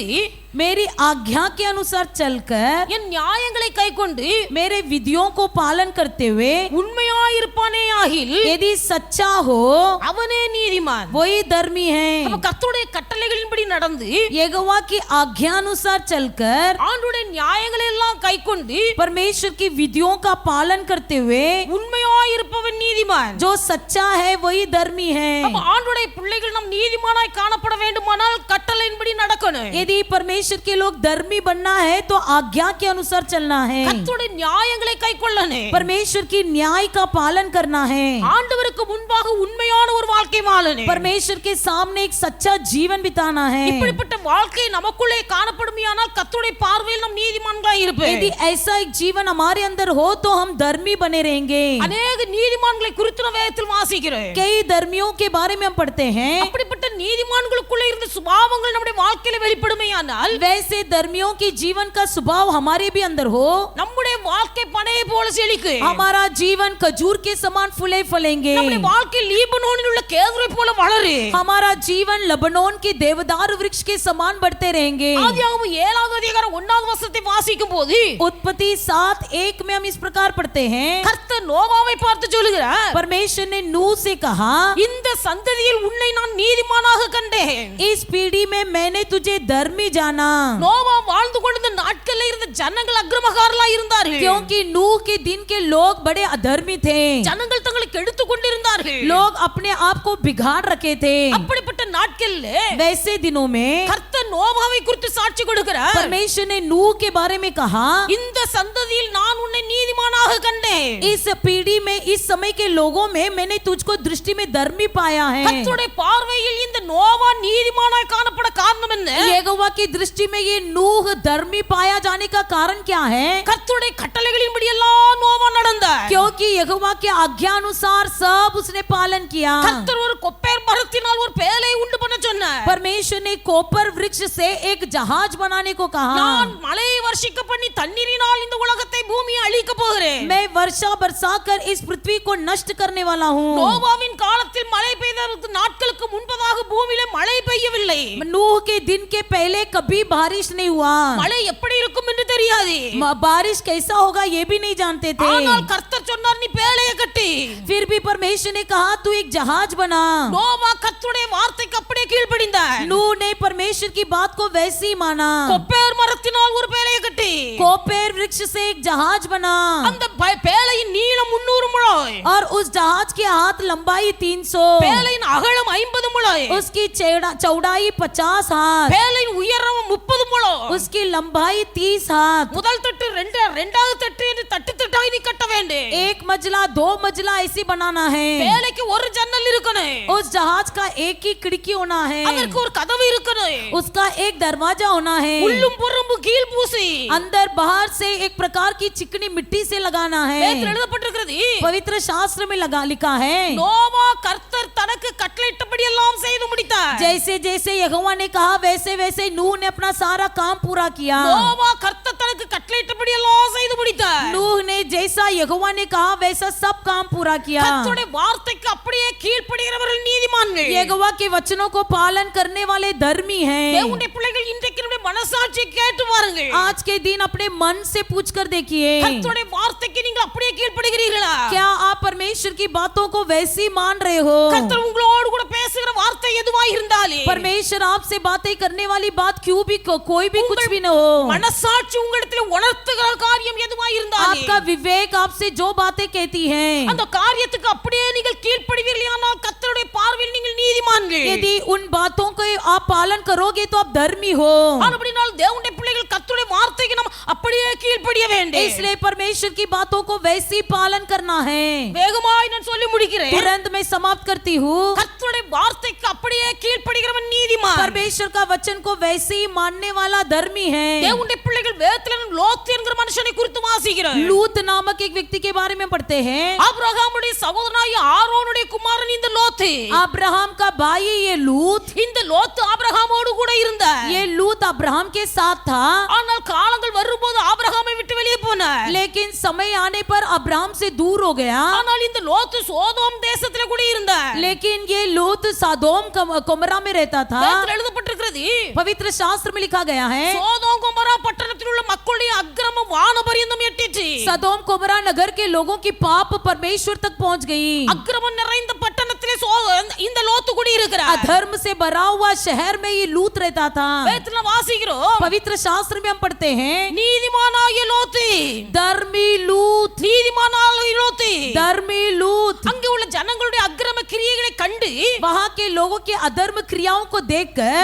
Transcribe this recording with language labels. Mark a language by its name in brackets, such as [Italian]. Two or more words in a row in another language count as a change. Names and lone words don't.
[Hindi] मेरी आज्ञा के अनुसार चलकर [Tamil] என் நியாயங்களை கைக்கொண்டு [Hindi] मेरे विधियों को पालन करते हुए [Tamil] உண்மையாயிருப்பானேயாகில் [Hindi] यदि सच्चा हो [Tamil] அவனே நீதிமான். [Hindi] वही धर्मी है। [Tamil] அப்ப கர்த்தருடைய கட்டளைகளின்படி நடந்து [Hindi] यहोवा की आज्ञा अनुसार चलकर [Tamil] ஆண்டவருடைய நியாயங்களை எல்லாம் கைக்கொண்டு [Hindi] परमेश्वर की विधियों का पालन करते हुए [Tamil] உண்மையாய் உண்மையாய் இருப்பவன் நீதிமான். [Hindi] जो सच्चा है वही धर्मी है। [Tamil] அப்ப ஆண்டவருடைய பிள்ளைகள் நாம் நீதிமானாய் காணப்பட வேண்டுமானால் கட்டளையின்படி நடக்கணும். [Hindi] यदि परमेश्वर के लोग धर्मी बनना है तो आज्ञा के अनुसार चलना है, [Tamil] கர்த்தருடைய நியாயங்களை கைக்கொள்ளணும், [Hindi] परमेश्वर की न्याय का पालन करना है, [Tamil] ஆண்டவருக்கு முன்பாக உண்மையான ஒரு வாழ்க்கை வாழணும், [Hindi] परमेश्वर के सामने एक सच्चा जीवन बिताना है। [Tamil] இப்படிப்பட்ட வாழ்க்கை நமக்குள்ளே காணப்படுமையானால் கர்த்தருடைய பார்வையில் நாம் நீதிமான்களாய் இருப்போம். [Hindi] यदि ऐसा एक जीवन हमारे अंदर हो तो हम धर्मी बने रहेंगे। [Tamil] अनेक நீதிமான்களை குறித்து நாம் வேதத்தில் வாசிக்கிறோம். [Hindi] कई धर्मियों के बारे में हम पढ़ते हैं। [Tamil] அப்படிப்பட்ட நீதிமான்களுக்குள்ளே இருந்த சுபாவங்கள் நம்முடைய வாழ்க்கையில வெளிப்படுமையானால் [Hindi] वैसे धर्मियों के जीवन का स्वभाव हमारे भी अंदर हो, [Tamil] நம்முடைய வாழ்க்கை பனையை போல செழிக்கும். [Hindi] हमारा जीवन खजूर के समान फूले फलेंगे, [Tamil] நம்முடைய வாழ்க்கை லீபனோனில் உள்ள கேதுரை போல வளரும். [Hindi] हमारा जीवन लबनोन के देवदार वृक्ष के समान बढ़ते रहेंगे। [Tamil] ஆதியாகமம் 7வது அதிகாரம் 1வது வசனத்தை வாசிக்கும் போது [Hindi] उत्पत्ति 7:1 में हम इस प्रकार पढ़ते हैं, [Tamil] கர்த்தர் நோவாவை பார்த்து சொல்லுகிறார், [Hindi] परमेश्वर ने नूह से कहा, [Tamil] இந்த சந்ததியில் உன்னை நான் நீதிமானாக கண்டேன். [Hindi] इस पीढ़ी में मैंने तुझे धर्मी जाना, [Tamil] நோவா வாழ்ந்து கொண்டிருந்த நாட்களில் இருந்த ஜனங்கள் அக்கிரமக்காரர்களாய் இருந்தார்கள். [Hindi] क्योंकि नूह के दिन के लोग बड़े अधर्मी थे, [Tamil] ஜனங்கள் தங்களை கெடுத்துக் கொண்டிருந்தார்கள். [Hindi] लोग अपने आप को बिगाड़ रखे थे। [Tamil] அப்படிப்பட்ட நாட்களில் [Hindi] वैसे दिनों में [Tamil] கர்த்தர் நோவாவை குறித்து சாட்சி கொடுக்கிறார், [Hindi] परमेश्वर ने नूह के बारे में कहा, [Tamil] இந்த சந்ததியில் நான் உன்னை நீதிமானாக கண்டேன். [Hindi] इस पीढ़ी में इस समय के लोगों में मैंने तुझको दृष्टि में धर्मी पाया है। [Tamil] கர்த்தருடைய பார்வையில் இந்த நோவா நீதிமானாய் காணப்பட காரணம் என்ன? [Hindi] यहोवा की दृष्टि में ये नूह धर्मी पाया जाने का कारण क्या है? [Tamil] கர்த்தருடைய கட்டளைகளின்படி எல்லாம் நோவா நடந்தார். [Hindi] क्योंकि यहोवा के आज्ञा अनुसार सब उसने पालन किया। [Tamil] கர்த்தர் ஒரு கொப்பேர் மரத்தினால் ஒரு பேழை உண்டு பண்ண சொன்னார். [Hindi] परमेश्वर ने कोपर वृक्ष से एक जहाज बनाने को कहा, [Tamil] நான் மழையை வர்ஷிக்க பண்ணி தண்ணீரினால் இந்த உலகத்தை பூமியை அழிக்க போகிறேன். [Hindi] मैं वर्षा बरसाकर इस पृथ्वी को नष्ट करने वाला हूँ। [Tamil] நோவாவின் காலத்தில் மழை பெய்த நாட்களுக்கு முன்பதாக பூமியிலே மழை பெய்யவில்லை. [Hindi] नूह के दिन के पहले कभी बारिश नहीं हुआ, [Tamil] மழை எப்படி இருக்கும் என்று தெரியாது. [Hindi] बारिश कैसा होगा ये भी नहीं जानते थे। [Tamil] ஆனால் கர்த்தர் சொன்னார், நீ பேழையை கட்டி. [Hindi] फिर भी परमेश्वर ने कहा तू एक जहाज बना। [Tamil] நோவா கர்த்தருடைய வார்த்தைக்கு அப்படியே கீழ்ப்படிந்தார். [Hindi] नूह ने परमेश्वर की बात को वैसे ही माना, [Tamil] கொப்பேர் மரத்தினால் ஒரு பேழையை கட்டி. [Hindi] कोपेर वृक्ष से एक जहाज बना, [Tamil] அந்த பேழையின் நீளம் 300 முழம், [Hindi] और उस जहाज के हाथ लंबाई 300, [Tamil] பேழையின் அகலம் 50 முழம், [Hindi] उसकी चौड़ाई 50 हाथ, [Tamil] பேழையின் உயரம் 30 முழம், [Hindi] उसकी लंबाई 30 हाथ। [Tamil] முதல் தட்டு இரண்டாவது தட்டு என்று தட்டு தட்டாய் நீ கட்ட வேண்டும். [Hindi] एक मंजिला 2 मंजिला ऐसी बनाना है। [Tamil] பேழைக்கு ஒரு ஜன்னல் இருக்கணும், [Hindi] उस जहाज का एक ही खिड़की होना है, [Tamil] அதற்கு ஒரு கதவு இருக்கணும், [Hindi] उसका एक दरवाजा होना है, [Tamil] உள்ளும் புறம்பு கீழ் பூசி [Hindi] अंदर बाहर से एक प्रकार की चिकनी मिट्टी से लगाना है। [Tamil] வேதத்தில் எழுதப்பட்டிருக்கிறது, [Hindi] पवित्र शास्त्र में लिखा है, [Tamil] நோவா கர்த்தர் தனக்கு கட்டளையிட்டபடி எல்லாம் செய்து முடித்தார். [Hindi] जैसे जैसे यहोवा ने कहा वैसे वैसे नूह ने अपना सारा काम पूरा किया। [Tamil] நோவா கர்த்தர் தனக்கு கட்டளையிட்டபடி எல்லாம் செய்து முடித்தார். [Hindi] नूह ने जैसा यहोवा ने कहा वैसा सब काम पूरा किया। [Tamil] கர்த்தருடைய வார்த்தைக்கு அப்படியே கீழ்ப்படிகிறவர்கள் நீதிமான்கள். [Hindi] यहोवा के वचनों को पालन करने वाले धर्मी हैं। [Tamil] தேவனுடைய பிள்ளைகள் இன்றைக்கு நம்முடைய மனசாட்சியை கேட்டு பாருங்கள். [Hindi] आज के दिन अपने मन से पूछ कर देखिए, [Tamil] கர்த்தருடைய வார்த்தைக்கு நீங்கள் அப்படியே கீழ்ப்படிகிறீர்களா? [Hindi] क्या आप परमेश्वर की बातों को वैसी मान रहे हो? [Tamil] கர்த்தர் உங்களோடு கூட பேசுகிற வார்த்தை எதுவாய் இருந்தாலும் [Hindi] परमेश्वर आपसे बातें करने वाली बात क्यों भी कोई भी कुछ भी न हो, [Tamil] மனசாட்சி உங்களிடத்தில் உணர்த்துகிற காரியம் எதுவாய் இருந்தாலும் [Hindi] आपका विवेक आपसे जो बातें कहती हैं, [Tamil] அந்த காரியத்துக்கு அப்படியே நீங்கள் கீழ்ப்படிவீர்களானால் கர்த்தருடைய பார்வையில் நீங்கள் நீதிமான்கள். [Hindi] यदि उन बातों को आप पालन करोगे तो आप धर्मी हो। [Tamil] அப்படினால் தேவனுடைய பிள்ளைகள் கர்த்தருடைய வார்த்தைக்கு நாம் அப்படியே கீழ்ப்படிய வேண்டும். [Hindi] इसलिए परमेश्वर की बातों को वैसे ही पालन करना है। [Tamil] வேகமாய் நான் சொல்லி முடிக்கிறேன். [Hindi] तुरंत मैं समाप्त करती हूँ। [Tamil] கர்த்தருடைய வார்த்தைக்கு அப்படியே கீழ்ப்படிகிறவன் நீதிமான். [Hindi] परमेश्वर का वचन को वैसे ही मानने वाला धर्मी है। [Tamil] தேவனுடைய பிள்ளைகள் வேதத்தில் லோத் என்கிற மனுஷனை குறித்து வாசிக்கிறோம். [Hindi] लूत नामक एक व्यक्ति के बारे में पढ़ते हैं। [Tamil] ஆபிரகாமுடைய சகோதரனாகிய ஆரோனுடைய குமாரன் இந்த லோத். [Hindi] अब्राहम का भाई ये लूत। [Tamil] இந்த லோத் ஆபிரகாமோடு கூட இருந்தார். [Hindi] ये लूत अब्राहम के साथ था, [Tamil] ஆனால் காலங்கள் வரும்போது ஆபிரகாமை விட்டு வெளியே போனார். [Hindi] लेकिन समय आने पर अब्राहम से दूर हो गया। [Tamil] ஆனால் இந்த லோத் சோதோம் தேசத்திலே கூட இருந்தார். [Hindi] लेकिन ये लूत सादोम कोमरा में रहता था। [Tamil] வேதத்தில் எழுதப்பட்டிருக்கிறது, [Hindi] पवित्र शास्त्र में लिखा गया है, [Tamil] சோதோம் கொமரா பட்டணத்தில் உள்ள மக்களுடைய அக்கிரமம் வானபரியந்தம் எட்டிற்று. [Hindi] सदोम कोमरा नगर के लोगों की पाप परमेश्वर तक पहुंच गई। [Tamil] அக்கிரமம் நிறைந்த பட்டணத்திலே இந்த லோத்து குடி இருக்கிறார். [Hindi] अधर्म से भरा हुआ शहर में ये लूत रहता था। [Tamil] வேதத்தில் வாசிக்கிறோம், [Hindi] पवित्र शास्त्र में हम पढ़ते हैं, [Tamil] நீதிமானாகிய லோத்து, [Hindi] धर्मी लूत, [Tamil] நீதிமானாகிய லோத்து [Hindi] धर्मी लूत [Tamil] அங்கே உள்ள ஜனங்களுடைய அக்கிரம கிரியைகளை கண்டு [Hindi] वहाँ के लोगों के अधर्म क्रियाओं को देखकर